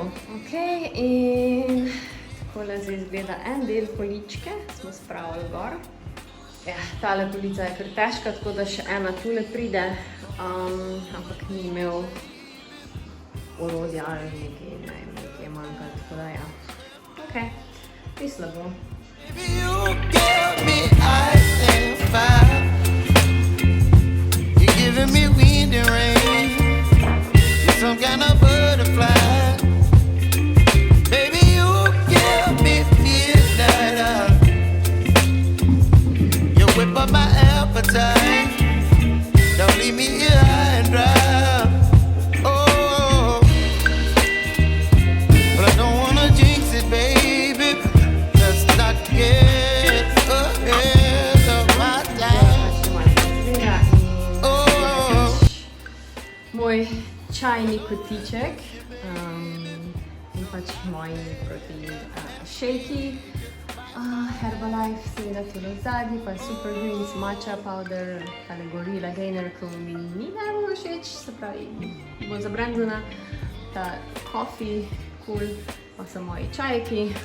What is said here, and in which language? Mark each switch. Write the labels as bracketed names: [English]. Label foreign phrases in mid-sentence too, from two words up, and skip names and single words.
[Slovenian] Ok, in takole zdaj izgleda en del poličke, smo spravili gor. Ja, tale polica je kar težka, tako da še ena tule pride, ampak ni imel orodja ali nekaj je manjkalo, tako da ja. Ok, ni slabo. [English] Some kind of butterfly. Baby, you give me midnight. You whip up my appetite. Don't leave me here high and dry. Oh, but I don't wanna jinx it, baby. Let's not get ahead of my time. [Slovenian] Oh, moj čajni kotiček in pač moji protein shakey, Herbalife, seveda tudi v zadnji, pa Super Greens, [English] matcha powder, [Slovenian] tale gorila gainer, ko mi ni najbolj všeč, se pravi, bolj zabrandana, ta coffee, cool, pa so moji čajki,